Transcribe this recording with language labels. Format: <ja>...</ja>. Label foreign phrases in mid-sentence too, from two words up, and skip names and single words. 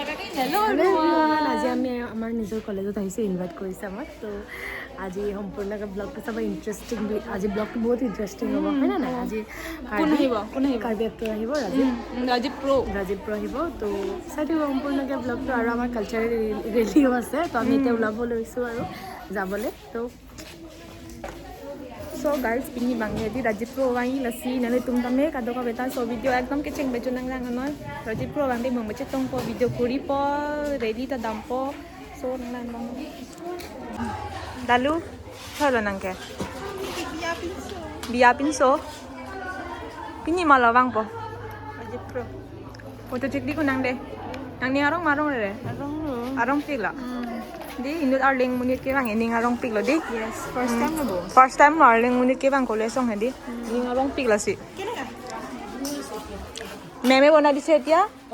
<en>Hello everyone.</en> <as>আজি আমি আমাৰ নিজৰ কলেজত আহিছো ইনভাইট কৰিছে আমাক তো আজি সম্পূৰ্ণ ব্লগটো সব ইন্টাৰেষ্টিং আজি ব্লগটো বহুত ইন্টাৰেষ্টিং হ'ব হয় না আজি কোন আহিব কাৰ্বি এক্টৰ আহিব ৰাজীৱ প্ৰ আহিব তো চাই সম্পূৰ্ণকৈ ব্লগটো আৰু আমাৰ</as> <en>cultural rally</en> <as>আছে তো আমি এতিয়া ওলাব লৈছোঁ আৰু যাবলৈ তো</as> <en>So guys,</en> <mjw>pingi bangge di Rajiv Pro wangi lasi nale tum tame kado ka beta so video ekdom kecing bejo nang nang noi Rajiv Pro wangi bang beche tong po video kuri po ready ta dam po so nang nang dalu thalo nang ke biya pinso pingi malawang po Rajiv Pro</mjw> <en>foto check</en> <mjw>di ko nang de nang ni arong re arong pila di indut arling munit ke bang ini ngarong pik lo di</mjw> <en>Yes, first time</en> <mjw>arling munit ke bang kole song di ini ngarong pik la si meme bona di set ya</mjw>